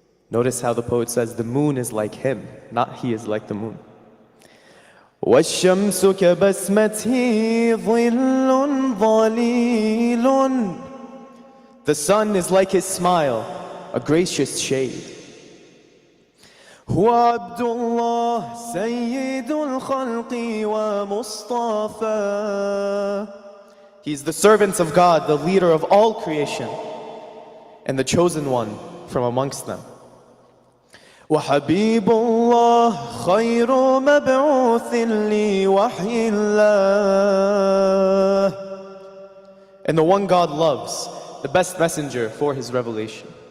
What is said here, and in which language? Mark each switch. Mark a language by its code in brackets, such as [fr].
[en] Notice how the poet says the moon is like him, not he is like the moon. [ar] والشمس كبسمته ظل ظليل. [en] The sun is like his smile, a gracious shade. [ar] هو عبد الله سيد الخلق ومصطفى. [en] He's the servant of God, the leader of all creation, and the chosen one from amongst them. [ar] وحبيب الله خير مبعوث لوحي الله. [en] And the one God loves, the best messenger for his revelation.